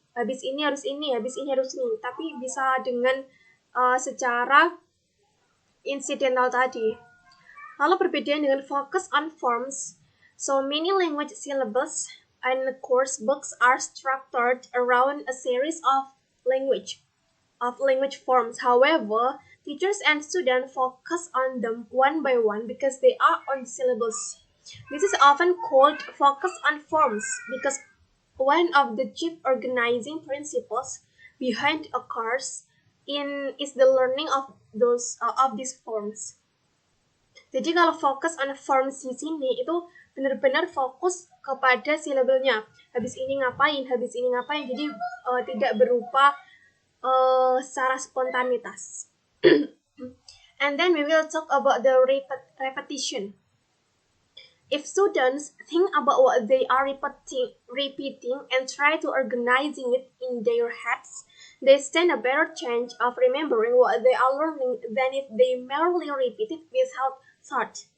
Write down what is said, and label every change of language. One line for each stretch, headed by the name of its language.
Indonesian: Habis ini harus ini, habis ini harus ini, tapi bisa dengan secara incidental tadi. Lalu perbedaan dengan
English: focus on forms. So many language syllables and course books are structured around a series of language forms. However, teachers and students focus on them one by one because they are on syllables. This is often called focus on forms because one of the chief organizing principles behind a course is the learning of these forms.
Indonesian: Jadi kalau fokus on forms di sini itu benar-benar fokus kepada silabelnya. Habis ini ngapain. Jadi tidak berupa secara spontanitas.
English: And then we will talk about the repetition. If students think about what they are repeating and try to organizing it in their heads, they stand a better chance of remembering what they are learning than if they merely repeat it without thought.